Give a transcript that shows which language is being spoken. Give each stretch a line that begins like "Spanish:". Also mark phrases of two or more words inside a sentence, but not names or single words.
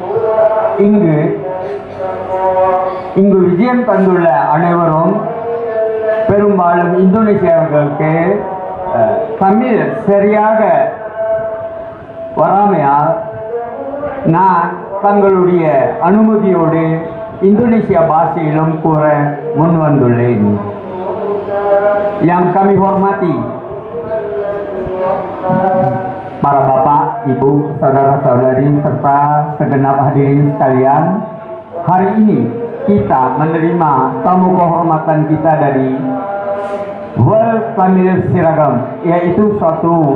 Tamil: இங்கு விஜயம் தந்துள்ள அனைவரும் பெரும்பாலும் இந்தோனேசியர்களுக்கு தமிழ் சரியாக வராமையால் நான் தங்களுடைய அனுமதியோடு இந்தோனேசியா பாஷையிலும் கூற முன்வந்துள்ளேன்.
Indonesian: Yang kami hormati para bapak, ibu, saudara-saudari serta segenap hadirin sekalian, hari ini kita menerima tamu kehormatan kita dari World Tamil Siragam, yaitu suatu